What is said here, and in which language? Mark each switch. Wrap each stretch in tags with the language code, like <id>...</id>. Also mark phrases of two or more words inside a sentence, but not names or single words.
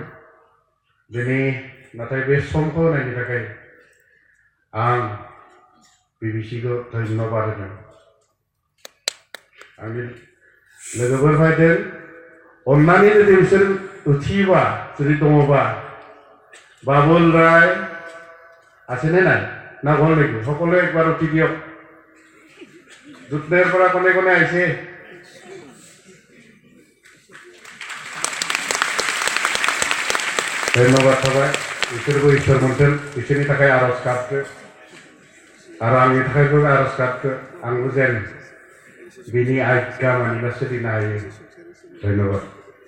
<brx>दिनै नाथाय बे समखौ होनायनि थाखाय आं बिबिसिखौ धन्यबाद होदों। आंनि लोगोफोर फैदों, अन्नानै जुदि बिसोर उथियोबा जुदि दङबा</brx> <as>বাবুল রায় আছেনে নাই না ঘৰ নেকি? সকলোৱে একবাৰ উঠি দিয়ক। দুধনৈৰ পৰা কোনে কোনে আহিছে? ধন্যবাদ थाबाय।</as> <brx>बिसोरबो इसोर मोन्थों, बिसोरनि थाखाय आरज गाबदो आरो आंनि थाखायबो आरज गाबदो। आंबो जेन बिनि आज्ञा मानिना सोलिनो हायो। धन्यबाद।</brx>